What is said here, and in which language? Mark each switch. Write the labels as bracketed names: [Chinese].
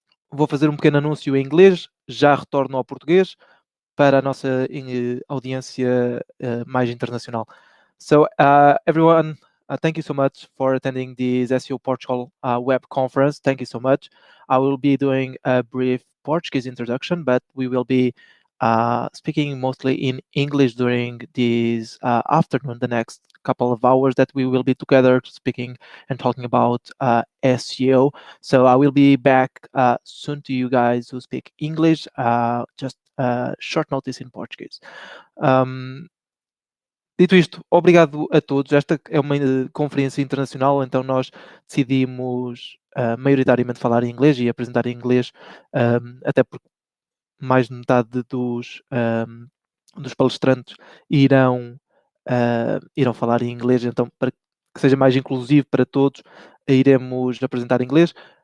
[Portuguese] Vou fazer um pequeno anúncio em inglês, já retorno ao português para a nossa audiência mais internacional. [English] So, everyone, thank you so much for attending this SEO Portugal web conference. Thank you so much. I will be doing a brief Portuguese introduction, but we will be speaking mostly in English during this afternoon, the next couple of hours that we will be together speaking and talking about SEO. So I will be back soon to you guys who speak English, just short notice in Portuguese. [Portuguese] Dito isto, obrigado a todos. Esta é uma conferência internacional, então nós decidimos maioritariamente falar em inglês e apresentar em inglês, até porque mais de metade dos palestrantes irão falar em inglês, então para que seja mais inclusivo para todos, iremos apresentar em inglês.